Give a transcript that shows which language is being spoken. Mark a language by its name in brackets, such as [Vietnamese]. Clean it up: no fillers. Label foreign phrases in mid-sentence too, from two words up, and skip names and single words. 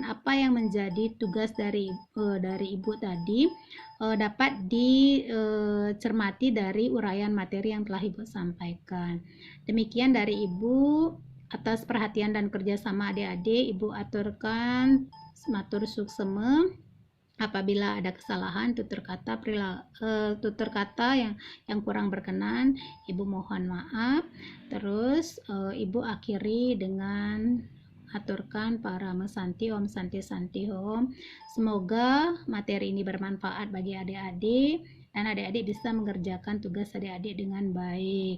[Indonesian] Apa yang menjadi tugas dari Ibu tadi dapat dicermati dari uraian materi yang telah Ibu sampaikan. Demikian dari Ibu. Atas perhatian dan kerjasama adik-adik, Ibu aturkan [Balinese] matur suksema. [Indonesian] Apabila ada kesalahan tutur kata yang kurang berkenan, Ibu mohon maaf. Terus Ibu akhiri dengan aturkan para mesanti [Sanskrit] Om Santi Santi Om. [Indonesian] Semoga materi ini bermanfaat bagi adik-adik dan adik-adik bisa mengerjakan tugas adik-adik dengan baik.